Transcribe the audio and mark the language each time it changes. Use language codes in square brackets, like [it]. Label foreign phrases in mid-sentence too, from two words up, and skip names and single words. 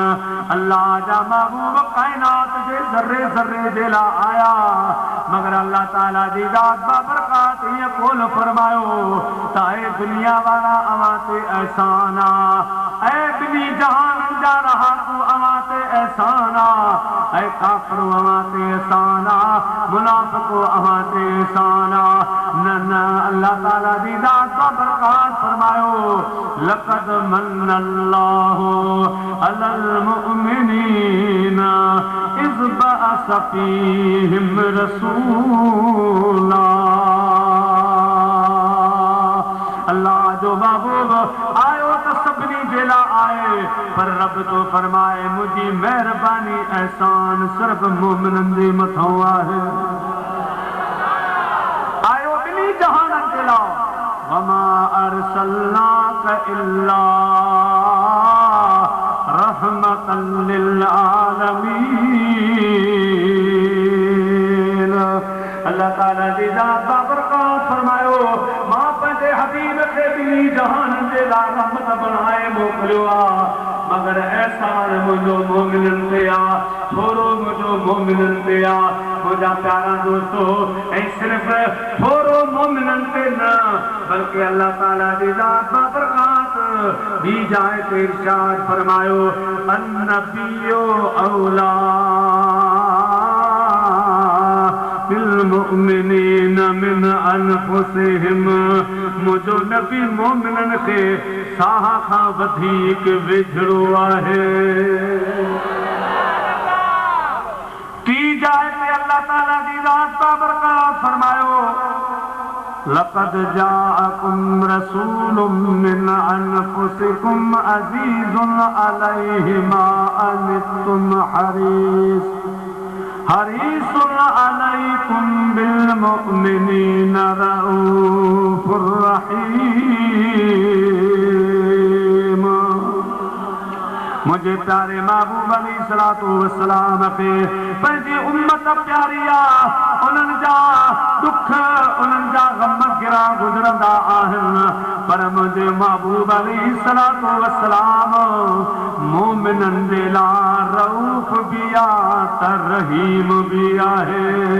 [sd] अल्लाह जा महबूब काइनात जे ज़र्रे ज़र्रे जे लाइ आया मगर अल्लाह ताला जी ज़ात बाबरकात हीअं कोन फरमायो त ऐं दुनिया वारा अवां ते एहसान आहे, ऐं ॿिन्ही जहाननि जा रहाकू अवां ते एहसान आहे, ऐं काफ़िर अवां ते एहसान आहे, मुनाफ़िक़ अवां ते एहसान आहे। न न अल्लाह ताला जी ज़ात बाबरकात फरमायो [ar] لقد منّ الله على المؤمنين إذ بعث فيهم رسولا. [sd] अल्लाह जो महबूब आयो त सभिनी जे लाइ आहे पर रब तो फरमाए मुंहिंजी महिरबानी एहसान सिर्फ़ मोमिननि जे मथां आहे। आयो ॿिन्ही जहाननि जे लाइ [ar] وما أرسلناك إلا رحمة للعالمين. [sd] अल्लाह ताला जी ज़ात बाबरकात फरमायो मां पंहिंजे हबीब खे ॿिन्ही जहाननि जे लाइ रहमत बणाए मोकिलियो आहे मगर एहसान मुंहिंजो मोमिननि ते आहे, थोरो मुंहिंजो मोमिननि ते आहे। मुंहिंजा प्यारा दोस्तो ऐं सिर्फ़ थोरो मोमिननि मोमिनन पे न बल्कि अल्लाह ताला दी जात बरकत दी जाए तो इरशाद फरमायो [ar] النبي أولى بالمؤمنين من أنفسهم [sd] मुझो नबी मोमिनन के साह खां वधीक विझड़ो आहे ती जाए ते अल्लाह ताला दी जात बरकत फरमायो [ar] لقد جاءكم رسول من أنفسكم عزيز عليه ما عنتم حريص عليكم بالمؤمنين رءوف رحيم. [sd] मुझे प्यारे महबूब अलैहिस्सलातु वस्सलाम पे पंहिंजी उम्मत प्यारिया उन्हनि जा दुख उन्हनि जा गम गिरा गुज़रंदा आहिनि पर मुझे महबूब अलैहिस्सलातु वस्सलाम मोमिननि जे लाइ रऊफ़ भी आहे त रहीम भी आहे।